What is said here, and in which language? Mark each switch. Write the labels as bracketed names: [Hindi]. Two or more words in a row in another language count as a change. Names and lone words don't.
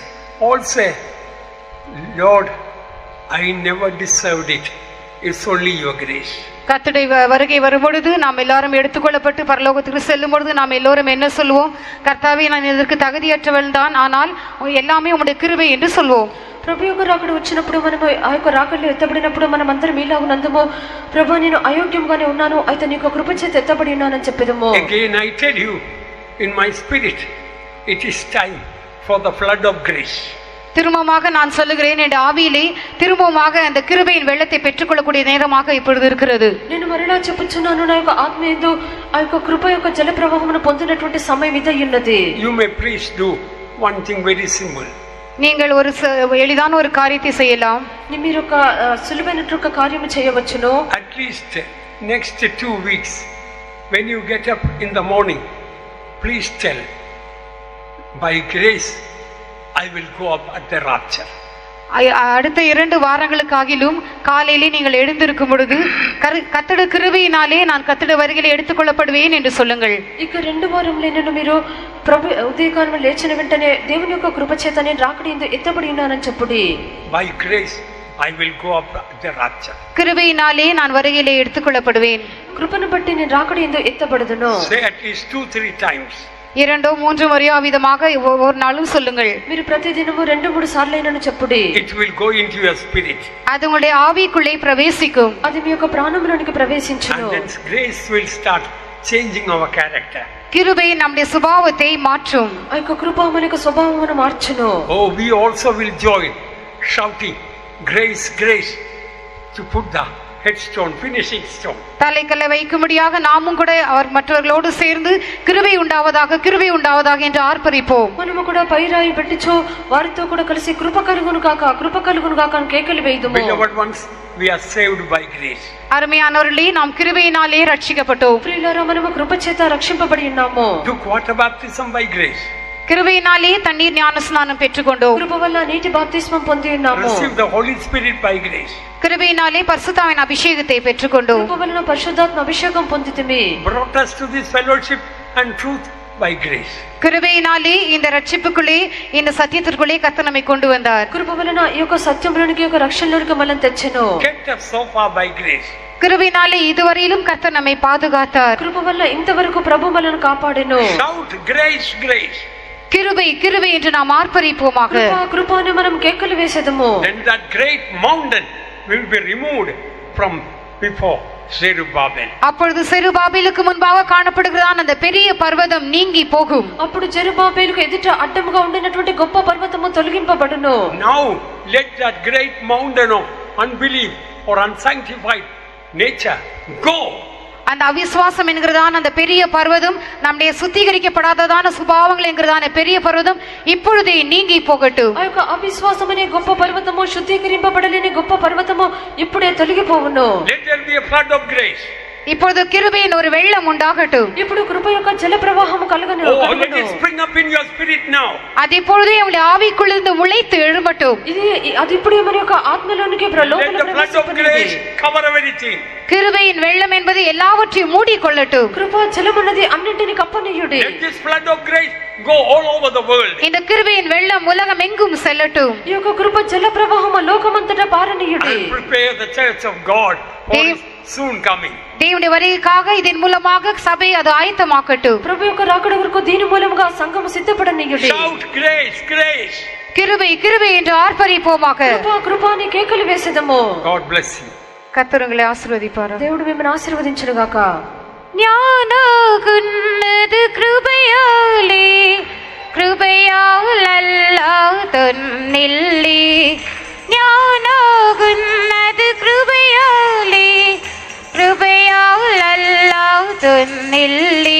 [English] All say, Lord, I never deserved it. It's only your grace. [Tamil] கர்த்தருடைய வருகை வரும்பொழுது நாம் எல்லாரும் எடுத்துக்கொள்ளப்பட்டு பரலோகத்துக்கு செல்லும் பொழுது நாம் எல்லோரும் என்ன சொல்வோம்? கர்த்தாவே, நான் இதற்கு தகுதியற்றவள் தான், ஆனால் எல்லாமே உம்முடைய கிருபை என்று சொல்வோம். [Telugu] ప్రభు యొక్క రాకడ వచ్చినప్పుడు మనము ఆ యొక్క రాకడలో ఎత్తబడినప్పుడు మనం అందరం మీలాగునందుము, ప్రభు నేను అయోగ్యంగానే ఉన్నాను, అయితే నీ యొక్క కృప చేత ఎత్తబడి ఉన్నానని చెప్పేదము. [English] Again I tell you, in my spirit, it is time for the flood of grace. [Tamil] திரும்பமாக நான் சொல்லுகிறேன், என் ஆவியிலே திரும்பமாக அந்த கிருபையின் வெள்ளத்தை பெற்றுக்கொள்ளக்கூடிய நேரமாக இப்பொழுது இருக்கிறது. [Telugu] నేను మరలా చెప్పుచున్నాను, నా యొక్క ఆత్మ యందు ఆ యొక్క కృప యొక్క జల ప్రవాహమును పొందినటువంటి సమయం ఇదే ఉన్నది. [English] You may please do one thing very simple. [Tamil] நீங்கள் ஒரு எளிதான ஒரு காரியத்தை செய்யலாம். [Telugu] మీరు ఒక సులువైనటువంటి కార్యము చేయవచ్చును. [English] At least next 2 weeks, when you get up in the morning, please tell, by grace I will go up at the rapture. [Tamil] அடுத்த 2 வாரங்களுக்காகிலும் காலையிலே நீங்கள் எழுந்திருக்கும் பொழுது கர்த்தருடைய கிருபையினாலே நான் கர்த்தருடைய வருகையிலே எடுத்துக்கொள்ளப்படுவேன் என்று சொல்லுங்கள். [Telugu] ఇక 2 వారములైనను మీరు ప్రభు ఉదయకాలము లేచిన వెంటనే దేవుని యొక్క కృప చేత నేను రాకడ యందు ఎత్తబడి ఉన్నానని చెప్పుడి. [English] By grace I will go up at the rapture. [Tamil] கிருபையினாலே நான் வருகையிலே எடுத்துக்கொள்ளப்படுவேன். [Telugu] కృపను బట్టి నేను రాకడ యందు ఎత్తబడుదును. [English] Say at least 2-3 times. [Tamil] 2-3 முறையோ விதமாக ஒரு நாளும் சொல்லுங்கள். [Telugu] మీరు ప్రతిదినము 2-3 సార్లైనను చెప్పుడి. [English] It will go into your spirit. [Tamil] அது உங்களுடைய ஆவிக்குள்ளே பிரவேசிக்கும். [Telugu] అది మీ యొక్క ప్రాణములోనికి ప్రవేశించును. [English] And then grace will start changing our character. [Tamil] கிருபை நம்முடைய சுபாவத்தை மாற்றும். [Telugu] ఆ యొక్క కృప మన యొక్క స్వభావమును మార్చును. [English] Oh, we also will join, shouting, grace, grace, to put the headstone, finishing stone. [Tamil] தலைக்கல்லை வைக்கும்படியாக நாமும் கூட அவர் மற்றவர்களோடு சேர்ந்து கிருபை உண்டாவதாக, கிருபை உண்டாவதாக என்று ஆர்ப்பரிப்போம். [Telugu] మనము కూడా పైరాయి పెట్టిచో వారితో కూడా కలిసి కృప కలుగును కాక, కృప కలుగును కాక అని కేకలు వేయుదుము. [English] Beloved ones, we are saved by grace. [Tamil] அருமையானவர்களே, நாம் கிருபையினாலே ரட்சிக்கப்பட்டோம். [Telugu] ప్రియులారా, మనము కృప చేత రక్షింపబడి ఉన్నాము. [English] Took water baptism by grace. [Tamil] கிருபையினாலே தண்ணீர் ஞானஸ்நானம் பெற்றுக்கொண்டோம். [Telugu] కృప వల్ల నీటి బాప్తిస్మం పొంది ఉన్నాము. [English] Receive the Holy Spirit by grace. [Tamil] கிருபையினாலே பரிசுத்தாவின் அபிஷேகத்தை பெற்றுக்கொண்டோம். [Telugu] కృప వలన పరిశుద్ధాత్మ అభిషేకం పొందితిమి. [English] Brought us to this fellowship and truth by grace. [Tamil] கிருபையினாலே இந்த ரட்சிப்புக்குள்ளே, இந்த சத்தியத்திற்குள்ளே கர்த்தர் நம்மை கொண்டு வந்தார். [Telugu] కృప వలన ఈ యొక్క సత్యంలోనికి, ఈ యొక్క రక్షణలోనికి మనల్ని తెచ్చెను. [English] Kept us so far by grace. [Tamil] கிருபையினாலே இதுவரையிலும் கர்த்தர் நம்மை பாதுகாத்தார். [Telugu] కృప వల్ల ఇంతవరకు ప్రభు మనల్ని కాపాడెను. [English] Shout grace, grace. [Tamil] கிருபை, கிருபை என்று நாம் ஆர்ப்பரிப்போமாக. [Telugu] కృప, కృప అని మనం కేకలు వేసేదము. [English] Then that great mountain will be removed from before Zerubbabel. [Tamil] அப்பொழுது செருபாபேலுக்கு முன்பாக காணப்படுகிறதான அந்த பெரிய பர்வதம் நீங்கி போகும். [Telugu] అప్పుడు జెరుబాబేలుకు ఎదుట అడ్డముగా ఉండినటువంటి గొప్ప పర్వతము తొలగింపబడును. [English] Now let that great mountain of unbelief or unsanctified nature go. [Tamil] அந்த அவிசுவாசம் என்கிறதான அந்த பெரிய பர்வதம், நம்முடைய சுத்திகரிக்கப்படாததான சுபாவங்கள் என்கிறதான பெரிய பர்வதம் இப்பொழுதே நீங்கி போகட்டும். [Telugu] ఆ యొక్క అవిశ్వాసం అనే గొప్ప పర్వతము, శుద్ధీకరింపబడలేని గొప్ప పర్వతము ఇప్పుడే తొలగిపోవును. [English] Let there be a flood of grace. [Tamil] இப்பொழுது கிருபையின் ஒரு வெள்ளம் உண்டாகட்டும். [Telugu] ఇప్పుడు కృప యొక్క జల ప్రవాహము కలుగును. [English] Oh, let it spring up in your spirit now. [Tamil] அது இப்பொழுதே உங்களுடைய ஆவிக்குள்ளிருந்து முளைத்து எழும்பட்டும். [Telugu] అది ఇప్పుడు మన యొక్క ఆత్మలోనికి [English] Let the flood of grace cover everything. [Tamil] கிருபையின் வெள்ளம் என்பது எல்லாவற்றையும் மூடிக்கொள்ளட்டும். [Telugu] కృప జలమున్నది అన్నింటిని కప్పనీయుడి. [English] Let this flood of grace go all over the world. [Tamil] இந்த கிருபையின் வெள்ளம் உலகம் எங்கும் செல்லட்டும். [Telugu] ఈ యొక్క కృప జల ప్రవాహము లోకమంతటా పారనీయుడి. [English] And prepare the church of God for his soon coming. [Tamil] தேவனுடைய வருகைக்காக இதன் மூலமாக சபை அது ஆயத்தமாக்கட்டும். [Telugu] ప్రభు యొక్క రాకడ వరకు దీని మూలముగా సంఘము సిద్ధపడనీయుడి. [English] Shout grace, grace. [Tamil] கிருபை, கிருபை என்று ஆர்ப்பரிப்போமாக. [Telugu] కృప, కృప అని కేకలు వేసేదము. [English] God bless you. [Tamil] கர்த்தர் உங்களை ஆசீர்வதிப்பார். [Telugu] దేవుడు మిమ్మల్ని ఆశీర్వదించును గాక. ஞானகுன்னது கிருபையாலே, கிருபையால் அல்லாஹ் தன்னில்லே. ஞானகுன்னது கிருபையாலே, கிருபையால் அல்லாஹ் தன்னில்லே.